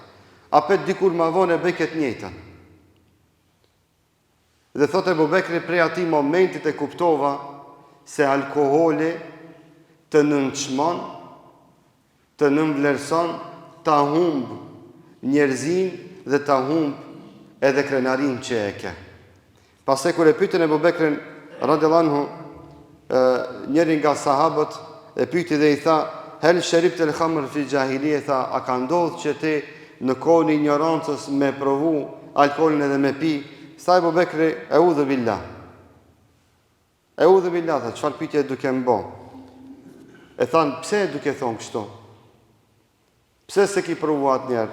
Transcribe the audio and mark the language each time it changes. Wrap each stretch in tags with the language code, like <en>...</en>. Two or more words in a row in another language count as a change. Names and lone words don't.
<sq>Apet dikur ma vonë e bëj këtë njëtën. Dhe thotë Abu Bekri, prej ati momentit e kuptova se alkoholi të nënçmon, të nënvlerëson, ta humb njerëzin dhe ta humb edhe krenarin që e ke. Pastaj kur e pyetën Abu Bekrin</sq> <ar>رضي الله عنه,</ar> <sq>njëri nga sahabët e pyeti dhe i tha,</sq> <ar>هل شربت الخمر في الجاهلية,</ar> <sq>tha, a ka ndodhur që ti në kohën e ignorancës me provu alkoolin edhe me pi? Tha Abu Bekri,</sq> <ar>أعوذ بالله. أعوذ بالله,</ar> <sq>tha, çfarë pyetje duke më bë? E thanë, pse duke thonë kështu? Pse se ki provu atë njerë?</sq>